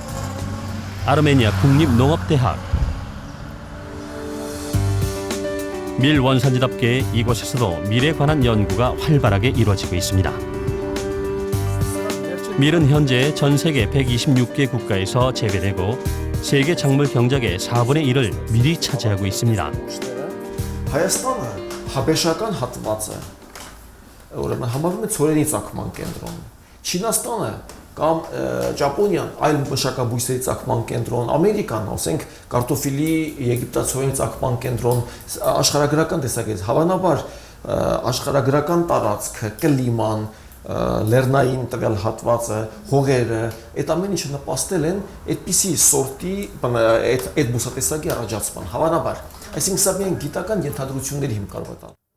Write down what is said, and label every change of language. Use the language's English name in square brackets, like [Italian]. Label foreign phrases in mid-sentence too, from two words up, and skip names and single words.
[Korean] 아르메니아 국립농업대학. 밀 원산지답게 이곳에서도 밀에 관한 연구가 활발하게 이루어지고 있습니다. 밀은 현재 전 세계 126개 국가에서 재배되고 세계 작물 경작의 4분의 1을 밀이 차지하고 있습니다. [Armenian] Հայաստանը հաբեշական հատված է, ուրեմն համարվում է ցորենի ծագման կենտրոն։ Չինաստանը կամ Ճապոնիան այլ մշակաբույսերի ծագման կենտրոն, Ամերիկան, ասենք, կարտոֆիլի, եգիպտացորենի ծագման կենտրոն, աշխարհագրական տեսակետից հավանաբար աշխարհագրական տարածքը, կլիման, լեռնային տվյալ հատվածը, հողերը, այդ ամեն ինչը նպաստել են այդպիսի սորտի այդ բուսատեսակի առաջացման, հավանաբար։ Այսինքն սա միայն գիտական ենթադրությունների հիմք կարող է տալ։